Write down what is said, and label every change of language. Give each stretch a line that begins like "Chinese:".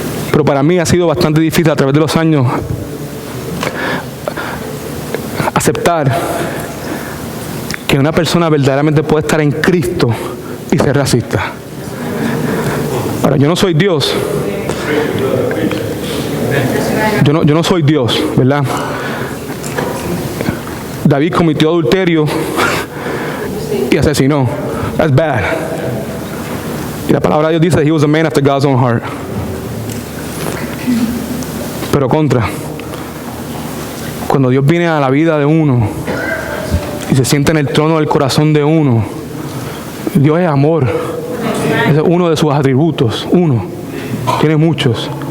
Spanish: Pero para mí ha sido bastante difícil a través de los años aceptar que una persona verdaderamente puede estar en Cristo y ser racista. Ahora, yo no soy Dios. Yo no soy Dios, ¿verdad? David cometió adulterio y asesinó.
English: That's bad.
Spanish: Y la palabra de Dios dice,
English: he was a man after God's own heart.
Spanish: Pero cuando Dios viene a la vida de uno y se sienta en el trono del corazón de uno, Dios es amor. Es uno de sus atributos. Uno. Tiene muchos.